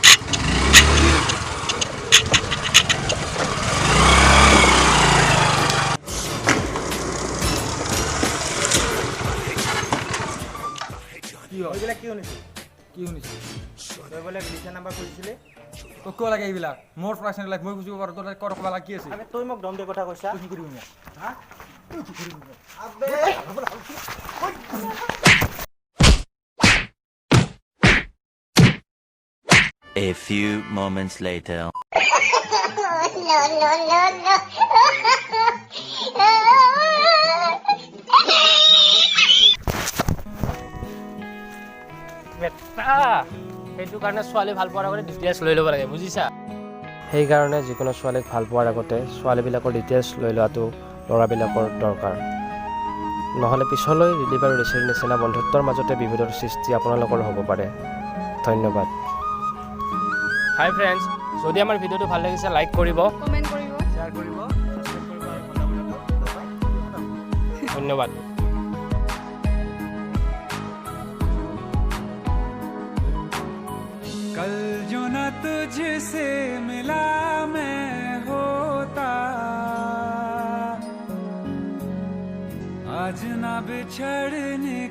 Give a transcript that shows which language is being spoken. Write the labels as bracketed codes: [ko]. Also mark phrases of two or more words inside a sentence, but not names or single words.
[as] এইবিলাক কি শুনিছোঁ তই বোলে বিদিশাৰ নাম্বাৰ খুজিছিলি তোক কিয় লাগে এইবিলাক মোৰ [en] personal life [as] মই খুজিব পাৰোঁ তোৰ ক'ত ক'ব লাগে কি আছে তই মোক দম দে কথা কৈছা কি কৰিবি মোক হা [en] A few moments later. [as] সেইটো কাৰণে ছোৱালী ভাল পোৱাৰ আগতে ডিটেইলছ লৈ ল'ব লাগে বুজিছা সেইকাৰণে যিকোনো ছোৱালীক ভাল পোৱাৰ আগতে ছোৱালীবিলাকৰ ডিটেইলছ লৈ লোৱাটো ল'ৰাবিলাকৰ দৰকাৰ নহ'লে পিছলৈ ৰিলিভ আৰু ৰিচিৰ নিচিনা বন্ধুত্বৰ মাজতে বিভেদৰ সৃষ্টি আপোনালোকৰ হ'ব পাৰে ধন্যবাদ [en] hi friends [as] যদি আমাৰ ভিডিঅ'টো ভাল লাগিছে লাইক কৰিব কমেণ্ট কৰিব শ্বেয়াৰ কৰিব ধন্যবাদ [hi] कल जो न तुझसे मिला मैं होता आज न बिछड़ने